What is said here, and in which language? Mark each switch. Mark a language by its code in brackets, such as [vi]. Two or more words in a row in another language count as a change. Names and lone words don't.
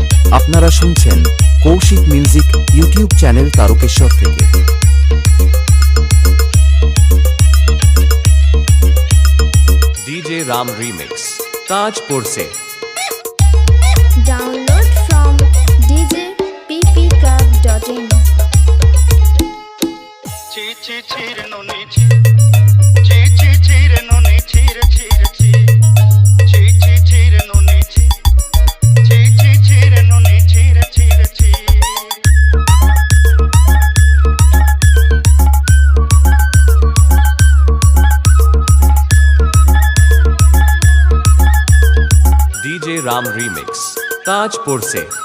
[bn] আপনারা শুনছেন কৌশিক মিউজিক ইউটিউব চ্যানেল তারকেশ্বর থেকে। [hi] डीजे राम रीमिक्स ताजपुर से। [en] Download from djppclub.in। ची ची चीर नोनी ची ची ची चीर नोनी चीर चीर ची ची ची चीर नोनी ची ची ची चीर नोनी चीर चीर ची। [hi] डीजे राम रीमिक्स ताजपुर से।